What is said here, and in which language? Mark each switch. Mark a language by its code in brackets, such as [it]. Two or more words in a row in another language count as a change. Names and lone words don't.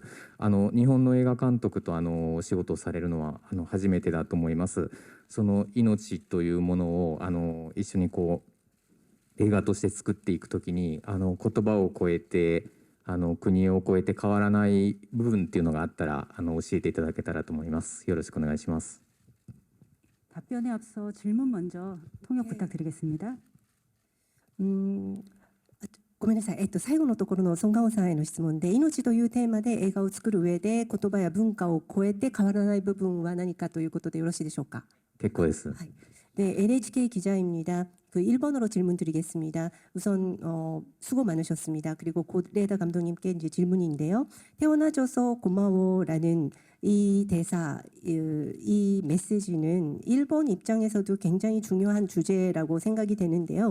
[ja] 日本の映画監督とお仕事をされるのは初めてだと思います。その命というものを一緒に映画として作っていくときに言葉を超えて国を超えて変わらない部分っていうのがあったら教えていただけたらと思います。よろしくお願いします。 [ko] 답변에 앞서 질문 먼저 통역 부탁드리겠습니다. [ja] ごめんなさい、最後のところのソン・ガンホさんへの質問で、命というテーマで映画を作る上で言葉や文化を超えて変わらない部分は何かということでよろしいでしょうか。結構です。 [ko] 네, NHK 기자입니다. 그 1번으로 질문 드리겠습니다. 우선 수고 많으셨습니다. 그리고 고레다 감독님께 이제 질문인데요. 태어나줘서 고마워라는 이 대사, 이 메시지는 일본 입장에서도 굉장히 중요한 주제라고 생각이 되는데요.